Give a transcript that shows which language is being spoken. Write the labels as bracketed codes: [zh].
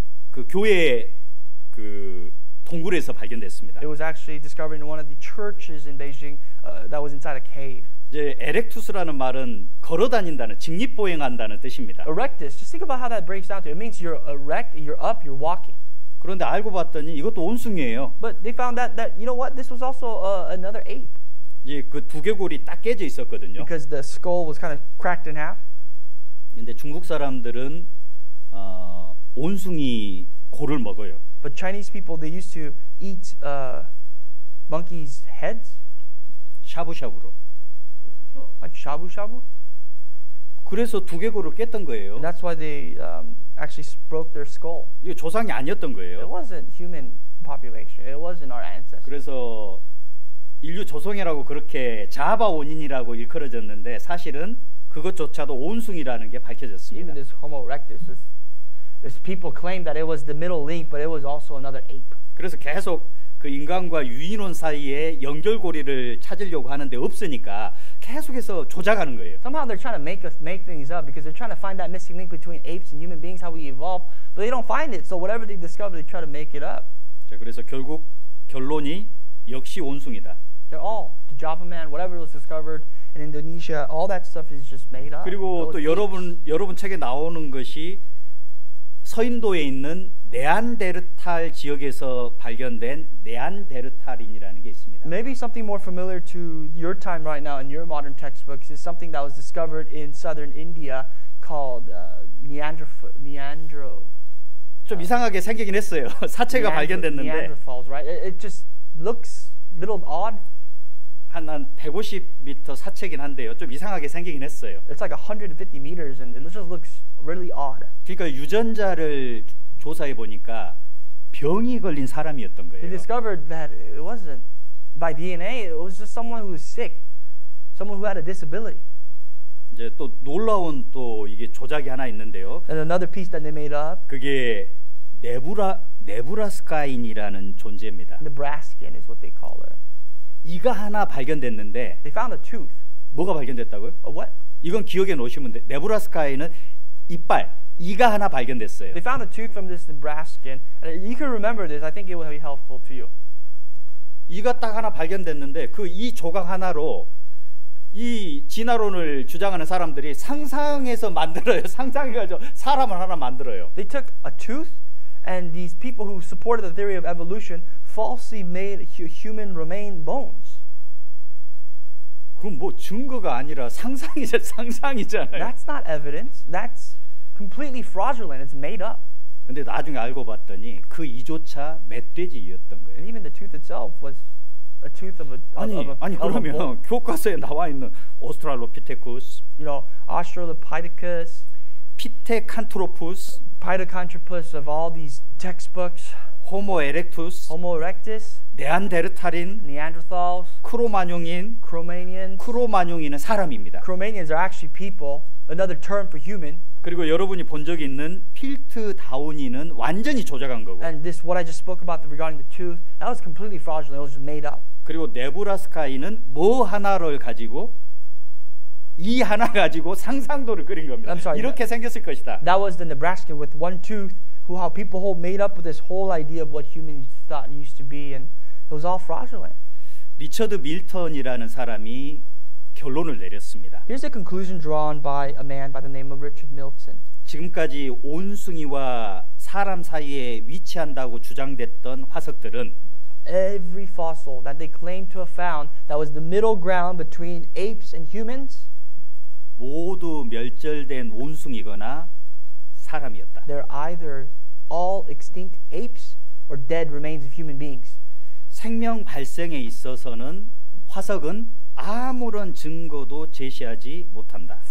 [ko] 그 교회 그 동굴에서 발견됐습니다. [en] It was actually discovered in one of the churches in Beijing that was inside a cave. [ko] 이제 에렉투스라는 말은 걸어다닌다는 직립보행한다는 뜻입니다. [en] Erectus. Just think about how that breaks down to. It means you're erect, you're up, you're walking. [ko] 그런데 알고 봤더니 이것도 온숭이에요. [en] But they found that you know what? This was also another ape. [ko] 이제 그 두개골이 딱 깨져 있었거든요. [en] Because the skull was kind of cracked in half. [ko] 근데 중국 사람들은 온숭이 골을 먹어요. [en] But Chinese people, they used to eat monkeys' heads, [ko] 샤브샤브로. [en] like shabu shabu. [ko] 그래서 두개골을 깼던 거예요. [en] And that's why they actually broke their skull. [ko] 이게 조상이 아니었던 [en] It [ko] 거예요. [en] wasn't human population. It wasn't our ancestors. [ko] 그래서 인류 조상이라고 그렇게 자바 원인이라고 일컬어졌는데 사실은 그것조차도 온숭이라는 게 [en] Even [ko] 밝혀졌습니다. [en] this Homo erectus, this people claim that it was the middle link, but it was also another ape. [ko] 그래서 계속 그 인간과 유인원 사이에 연결고리를 찾으려고 하는데 없으니까 계속해서 조작하는 거예요. [en] Somehow they're trying to make things up because they're trying to find that missing link between apes and human beings, how we evolved, but they don't find it. So whatever they discover, they try to make it up. [ko] 자, 그래서 결국 결론이 역시 온숭이다. [en] They're all the Java man, whatever was discovered in Indonesia, all that stuff is just made up. [ko] 그리고 또 [en] Those apes. [ko] 여러분 책에 나오는 것이 서인도에 있는 네안데르탈 지역에서 발견된 네안데르탈인이라는 게 있습니다. [en] Maybe something more familiar to your time right now in your modern textbooks is something that was discovered in southern India called Neanderthal. [ko] 좀 이상하게 생기긴 했어요. 사체가 발견됐는데 [en] Neanderthals, right? It just looks a little odd. [ko] 한 150m 사체긴 한데요. 좀 이상하게 생기긴 했어요. [en] It's like 150 meters, and it just looks really odd. [ko] 그러니까 유전자를 조사해 보니까 병이 걸린 사람이었던 [en] They [ko] 거예요. [en] discovered that it wasn't by DNA. It was just someone who was sick, someone who had a disability. [ko] 이제 또 놀라운 또 이게 조작이 하나 있는데요. [en] And another piece that they made up, [ko] 그게 네브라스카인이라는 존재입니다. [en] Nebraskan is what they call her. [ko] 이가 하나 발견됐는데 [en] They found a tooth. [ko] 뭐가 발견됐다고요? [en] A what? [ko] 이건 기억에 놓으시면 돼. 네브라스카인은 이빨, 이가 하나 발견됐어요. [en] They found a tooth from this Nebraskan, and you can remember this. I think it will be helpful to you. [ko] 이가 딱 하나 발견됐는데 그 이 조각 하나로 이 진화론을 주장하는 사람들이 상상해서 만들어요. 상상해가지고 사람을 하나 만들어요. [en] They took a tooth, and these people who supported the theory of evolution falsely made human remain bones. [ko] 그건 뭐 증거가 아니라 상상이잖아요. [en] That's not evidence. That's completely fraudulent. It's made up. [ko] 근데 나중에 알고 봤더니 그 이조차 멧돼지였던 [en] And [ko] 거예요. [en] even the tooth itself was a tooth of a [ko] 아니 [en] bull. [ko] 그러면 교과서에 나와 있는 오스트랄로피테쿠스, [en] You know, Australopithecus, [ko] 피테칸트로푸스, [en] Pithecanthropus of all these textbooks, [ko] 호모 에렉투스, [en] Homo erectus, [ko] 네안데르탈인, [en] Neanderthals, [ko] 크로마뇽인. [en] Cro-Magnons. [ko] 크로마뇽인은 사람입니다. [en] Cro-Magnons are actually people, another term for human. [ko] 그리고 여러분이 본 적이 있는 필트다운이는 완전히 조작한 거고. [en] And this, what I just spoke about regarding the tooth, that was completely fraudulent. It was just made up. [ko] 그리고 네브라스카인은 뭐 하나를 가지고 이 하나 가지고 상상도를 그린 겁니다. [en] I'm sorry, [ko] 이렇게 생겼을 것이다. [en] That was the Nebraskan with one tooth, how people made up with this whole idea of what humans thought used to be, and it was all fraudulent. [ko] 리처드 밀턴이라는 사람이 결론을 내렸습니다. [en] Here's the conclusion drawn by a man by the name of Richard Milton. [ko] 지금까지 온숭이와 사람 사이에 위치한다고 주장됐던 화석들은 [en] Every fossil that they claim to have found that was the middle ground between apes and humans, [ko] 모두 멸절된 온숭이거나 사람이었다. [en] they're either all extinct apes or dead remains of human beings. [ko] 생명 발생에 있어서는 화석은 아무런 증거도 제시하지 못한다.